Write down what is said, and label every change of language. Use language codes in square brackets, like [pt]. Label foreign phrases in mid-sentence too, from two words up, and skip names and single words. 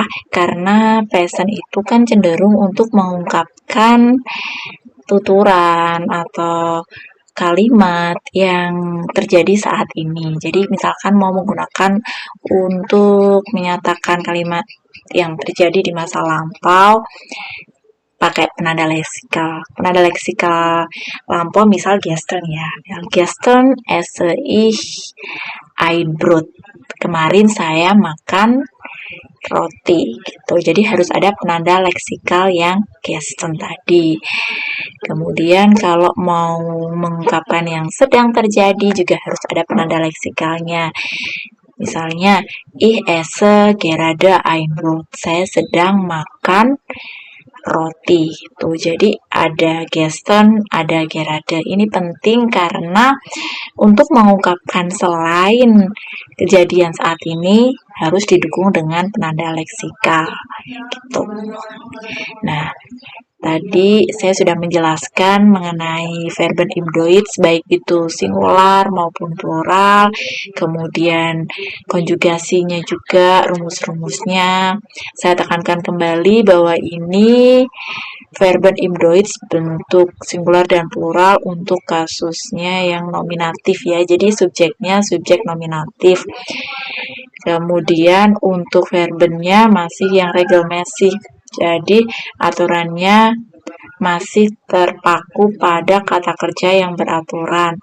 [id] Karena present itu kan cenderung untuk mengungkapkan tuturan atau kalimat yang terjadi saat ini. Jadi misalkan mau menggunakan untuk menyatakan kalimat yang terjadi di masa lampau, pakai penanda leksikal. Penanda leksikal lampau misal gestern ya. [de] Gestern esse ich ein Brot. [id] Kemarin saya makan roti gitu. Jadi harus ada penanda leksikal yang gestern tadi. Kemudian kalau mau mengungkapkan yang sedang terjadi juga harus ada penanda leksikalnya. Misalnya, [de] ich esse gerade ein Brot. [id] Saya sedang makan roti. Tuh, jadi ada gestern, ada gerade. Ini penting karena untuk mengungkapkan selain kejadian saat ini harus didukung dengan penanda leksikal. Gitu. Nah, tadi saya sudah menjelaskan mengenai [de] verben im Deutsch, [id] baik itu singular maupun plural, kemudian konjugasinya juga, rumus-rumusnya. Saya tekankan kembali bahwa ini [de] verben im Deutsch [id] bentuk singular dan plural untuk kasusnya yang nominatif ya, jadi subjeknya subjek nominatif. Kemudian untuk verbennya masih yang regelmäßig. Jadi aturannya masih terpaku pada kata kerja yang beraturan.